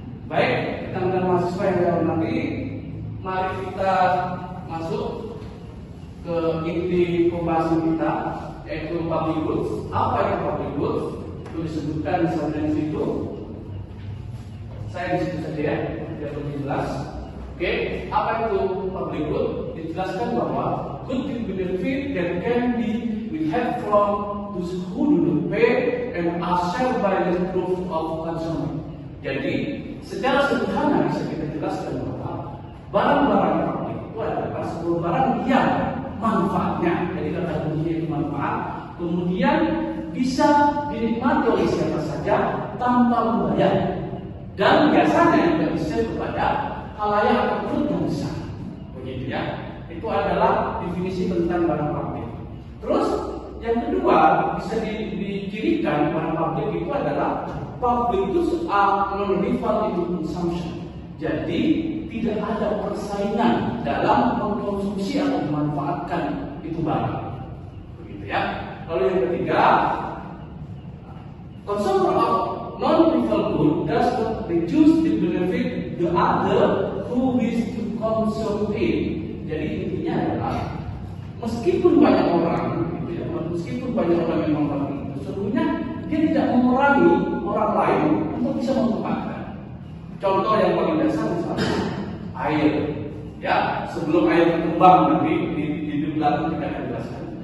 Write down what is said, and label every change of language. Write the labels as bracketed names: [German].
[Indonesian] Baik, rekan-rekan mahasiswa yang saya hormati, mari kita masuk ke inti pembahasan kita, yaitu public goods. Apa itu public goods? Itu disebutkan misalnya di situ. Saya di situ saja ya, biar lebih jelas. Oke, apa itu public good? Dijelaskan bahwa [English] good benefit that can be withheld from those who do not pay and are shared by the group of consumers. [Indonesian] Jadi, secara sederhana bisa kita jelaskan bahwa barang-barang publik itu adalah sebuah barang yang manfaatnya, jadi kata kuncinya itu manfaat, kemudian bisa dinikmati oleh siapa saja tanpa membayar, dan biasanya juga bisa kepada halayak atau grup yang besar. Begitu ya. Itu adalah definisi tentang barang publik. Terus yang kedua bisa dicirikan barang publik itu adalah [English] public goods are non-rival in consumption. [Indonesian] Jadi tidak ada persaingan dalam mengkonsumsi atau memanfaatkan itu barang. Begitu ya. Lalu yang ketiga, [English] consumer of non-rival good does not reduce the benefit the other who wish to consume it. [Indonesian] Jadi intinya adalah meskipun banyak orang, gitu ya, meskipun banyak orang yang memanfaatkan itu, sesungguhnya dia tidak memerangi orang lain untuk bisa memanfaatkan. Contoh yang paling dasar misalnya air, ya sebelum air berkembang nanti di belakang kita akan jelaskan.